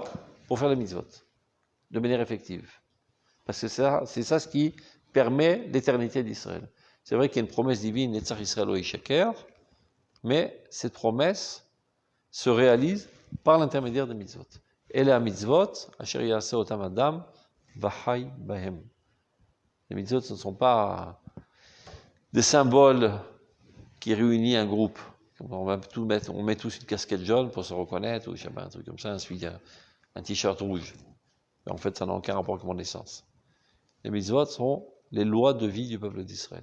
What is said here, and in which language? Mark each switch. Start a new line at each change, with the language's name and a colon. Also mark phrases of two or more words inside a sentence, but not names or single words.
French: Pour faire les mitzvot, de manière effective. Parce que c'est ça ce qui permet l'éternité d'Israël. C'est vrai qu'il y a une promesse divine,
Hebrew: נצח ישראל לא ישקר,
French: mais cette promesse se réalise par l'intermédiaire des mitzvot. Et les mitzvot,
Hebrew: אשר יעשה אותם אדם, וחי בהם.
French: Les mitzvot, ce ne sont pas des symboles qui réunissent un groupe. On met tous une casquette jaune pour se reconnaître, ou je sais pas, un truc comme ça, ensuite il y a un t-shirt rouge. Et en fait, ça n'a aucun rapport avec mon naissance. Les mitzvot sont les lois de vie du peuple d'Israël.